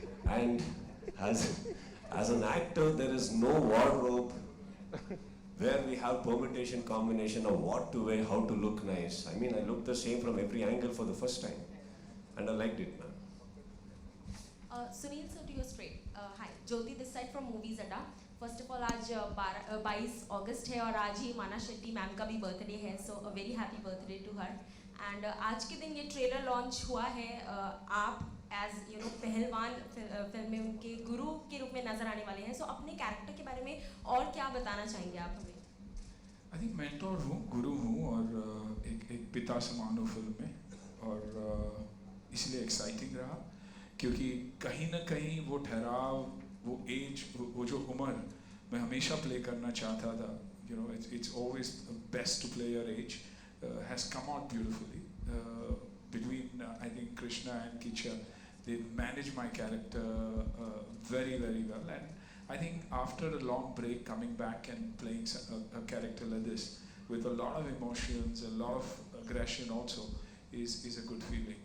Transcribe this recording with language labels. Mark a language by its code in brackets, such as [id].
[en] And as an actor, there is no wardrobe where we have permutation, combination of what to wear, how to look nice. I mean, I looked the same from every angle for the first time. And I liked it, ma'am. Sunil, sir, to your straight. Hi, Jyoti this side from Movies Adda. [hi] First of all, आज 22 अगस्त है और आज ही माना Shetty ma'am का भी birthday है, [en] so a very happy birthday to her. [hi] And आज के दिन ये ट्रेलर लॉन्च हुआ है, आप [en] as you know [hi] पहलवान फिल्म में उनके गुरु के रूप में नजर आने वाले हैं, so अपने कैरेक्टर के बारे में और क्या बताना चाहेंगे आप हमें? I think mentor हूँ, गुरु हूँ और एक पिता समान हूँ फिल्म में, और इसलिए एक्साइटिंग रहा क्योंकि कहीं ना कहीं वो ठहराव, वो एज, वो जो उम्र मैं हमेशा प्ले करना चाहता था, you know, [en] it's always best to play your age, has come out beautifully. Between I think Krishna and Kichcha, they managed my character very, very well. And I think after a long break, coming back and playing a character like this with a lot of emotions, a lot of aggression also is a good feeling.